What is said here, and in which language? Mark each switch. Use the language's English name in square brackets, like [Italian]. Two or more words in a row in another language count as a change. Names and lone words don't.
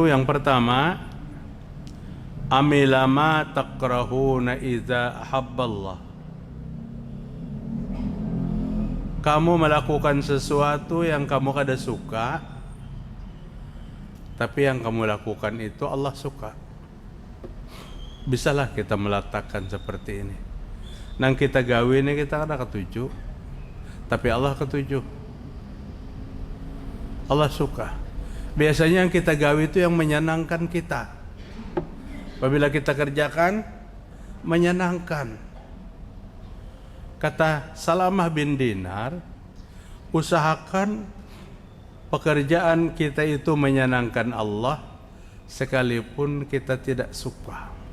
[Indonesian] Yang pertama, [Arabic] اعمل ما تكرهون إذا أحب الله. [Banjar] Kamu melakukan sesuatu yang kamu kada suka, tapi yang kamu lakukan itu Allah suka. [Indonesian] Bisalah kita meletakkan seperti ini. [Banjar] Nang kita gawe ini kita kada ketuju, tapi Allah ketuju. [Indonesian] Allah suka. Biasanya yang kita gawe itu yang menyenangkan kita. Apabila kita kerjakan, menyenangkan. Kata Salamah bin Dinar, usahakan pekerjaan kita itu menyenangkan Allah sekalipun kita tidak suka.